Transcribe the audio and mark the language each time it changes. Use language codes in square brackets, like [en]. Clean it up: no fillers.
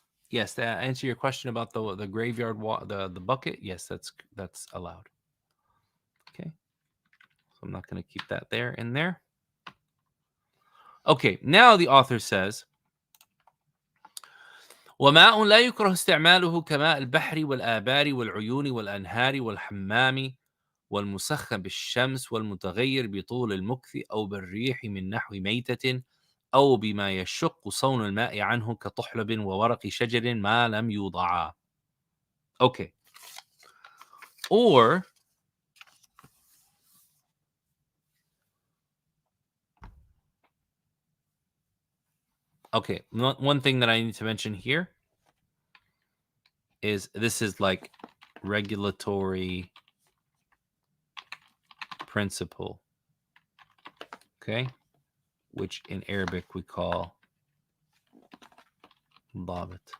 [en] Yes, to answer your question about the graveyard the bucket, yes, that's allowed. Okay. So I'm not going to keep that there in there. Okay, now the author says, [ar] وماء لا يكره استعماله كماء البحر والآبار والعيون والأنهار والحمام والمسخن بالشمس والمتغير بطول المكث أو بالريح من نحو ميتة أو بما يشق صون الماء عنه كطحلب وورق شجر ما لم يوضعا. [en] Okay. Or okay, one thing that I need to mention here is this is like regulatory principle, okay, which in Arabic we call ضابط.